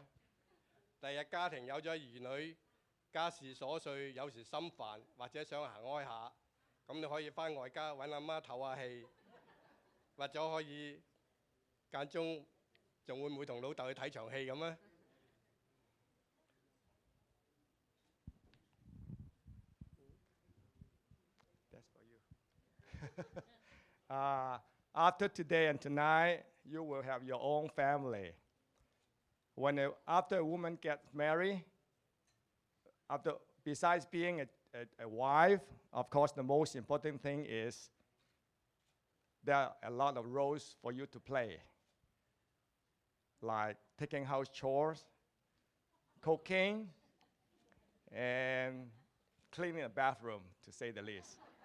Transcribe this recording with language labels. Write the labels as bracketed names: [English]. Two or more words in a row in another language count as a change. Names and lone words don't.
[Cantonese] 第日家庭有咗兒女，家事瑣碎，有時心煩或者想行開下，咁你可以翻外家揾阿媽唞下氣，或者可以間中仲會唔會同老豆去睇場戲咁啊 [English] ？After today and tonight, you will have your own family. After a woman gets married, besides being a wife, of course, the most important thing is there are a lot of roles for you to play, like taking house chores, cooking, and cleaning the bathroom, to say the least.